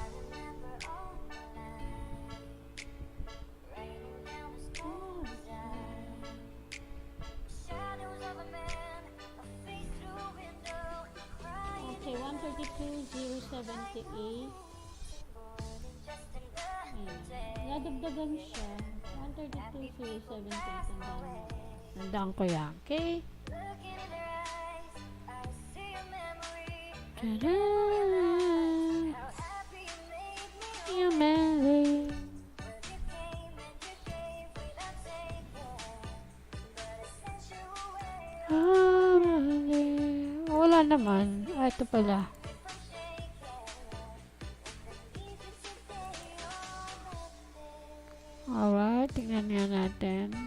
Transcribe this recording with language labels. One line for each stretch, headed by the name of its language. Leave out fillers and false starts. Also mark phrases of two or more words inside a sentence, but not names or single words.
Filipino: Okay, 132,078. Nadagdagan siya. 132,078. Nandaan ko yan. Okay? Ta-da!
English: Your melody.
Filipino: Wala naman. Ito pala. Alright, tingnan nga natin.